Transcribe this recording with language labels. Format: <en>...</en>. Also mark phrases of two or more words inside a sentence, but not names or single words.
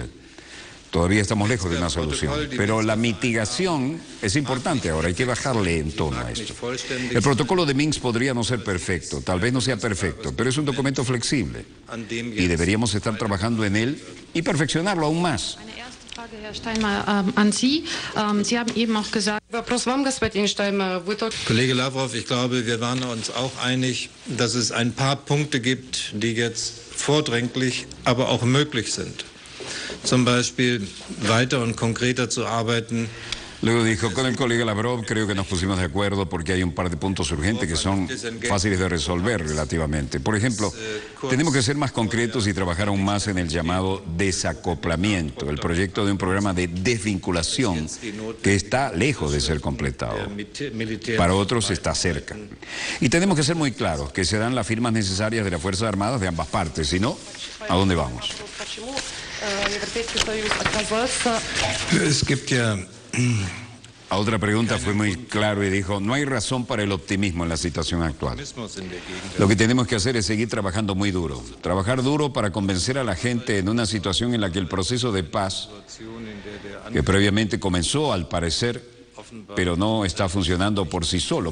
<es>Todavía estamos lejos de una solución, pero la mitigación es importante ahora, hay que bajarle en tono a esto. El protocolo de Minsk podría no ser perfecto, tal vez no sea perfecto, pero es un documento flexible y deberíamos estar trabajando en él y perfeccionarlo aún más.</es> <de>Herr Steinmeier, an Sie. Sie haben eben auch gesagt... Kollege Lavrov, ich glaube, wir waren uns auch einig, dass es ein paar Punkte gibt, die jetzt vordringlich, aber auch möglich sind. Zum Beispiel weiter und konkreter zu arbeiten.</de> <es>Luego dijo: con el colega Lavrov creo que nos pusimos de acuerdo porque hay un par de puntos urgentes que son fáciles de resolver relativamente. Por ejemplo, tenemos que ser más concretos y trabajar aún más en el llamado desacoplamiento, el proyecto de un programa de desvinculación que está lejos de ser completado. Para otros está cerca. Y tenemos que ser muy claros que se dan las firmas necesarias de las Fuerzas Armadas de ambas partes, si no, ¿a dónde vamos?</es> <de>Es gibt ja...</de> <es>A otra pregunta fue muy claro y dijo: no hay razón para el optimismo en la situación actual. Lo que tenemos que hacer es seguir trabajando muy duro. Trabajar duro para convencer a la gente en una situación en la que el proceso de paz, que previamente comenzó, al parecer, pero no está funcionando por sí solo.</es>